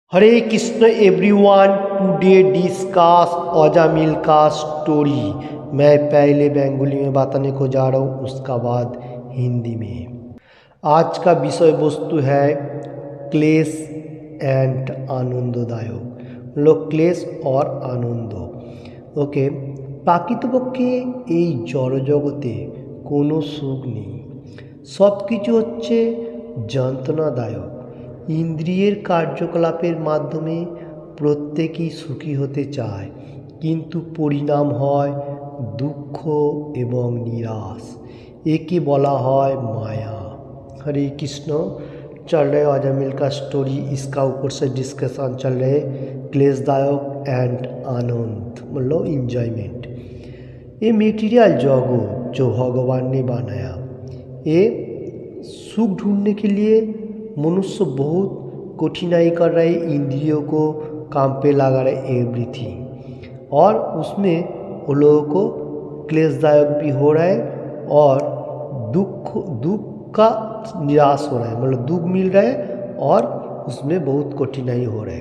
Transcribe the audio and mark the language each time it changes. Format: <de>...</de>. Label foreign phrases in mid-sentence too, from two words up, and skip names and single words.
<hi>हरे कृष्ण एवरीवन।</hi> <en>today discuss अजामिल का स्टोरी।</en> <hi>मैं पहले बंगाली में बताने को जा रहा हूँ, उसका बाद हिंदी में। आज का विषय वस्तु है क्लेश एंड आनंददायक, मतलब क्लेश और आनंद।</hi> <bn>ओके, প্রকৃতপক্ষে এই জড়জগতে কোনো সুখ নেই, সব কিছু হচ্ছে যন্ত্রণাদায়ক। ইন্দ্রিয়ের কার্যকলাপের মাধ্যমে প্রত্যেকেই সুখী হতে চায়, কিন্তু পরিণাম হয় দুঃখ এবং নিরাশ। একে বলা হয়</bn> <hi>माया। हरे कृष्ण। चल रहे अजामिल का स्टोरी, इसका ऊपर से डिस्कशन चल रहे क्लेशदायक एंड आनंद, मतलब इंजॉयमेंट। ये मेटीरियल जगत जो भगवान ने बनाया, ये सुख ढूंढने के लिए मनुष्य बहुत कठिनाई कर रहे, इंद्रियों को काम पे लगा रहे एवरीथिंग, और उसमें वो लोगों को क्लेशदायक भी हो रहा है और दुख का निराश हो रहा है, मतलब दुख मिल रहा है और उसमें बहुत कठिनाई हो रहा है।</hi>